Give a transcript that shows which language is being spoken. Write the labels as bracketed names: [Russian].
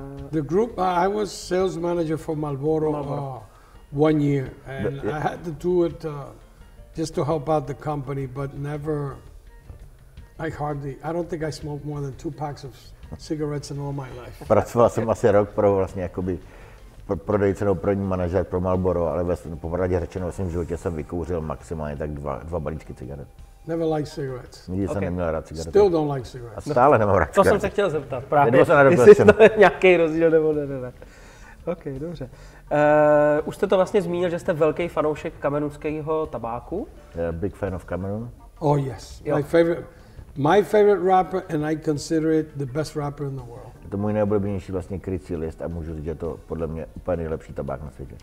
[English] The group, I was sales manager for Marlboro 1 year, and I had to do it just to help out the company, but never. I don't think I smoked more than 2 packs of cigarettes in all my life. [Czech] Pracoval jsem asi rok pro vlastně jakoby prodejce nebo prodejní manažer pro Marlboro, ale popravdě řečeno ve svém životě jsem vykouřil maximálně tak dva balíčky cigaret. [English] Never liked cigarettes. [Czech] Nikdy jsem neměl rád cigarety. [English] Still don't like cigarettes. [Czech] A stále nemám rád cigarety. To jsem se chtěl zeptat právě, jestli to je nějaký rozdíl nebo ne. OK, dobře. Už jste to vlastně zmínil, že jste velký fanoušek kamerunského tabáku. [English] Yeah, big fan of Cameroon. Oh yes, my favorite rapper, and I consider it the best rapper in the world. [Czech] Je to můj nejoblíbenější vlastně krycí list a můžu říct, že to podle mě úplně nejlepší tabák na světě.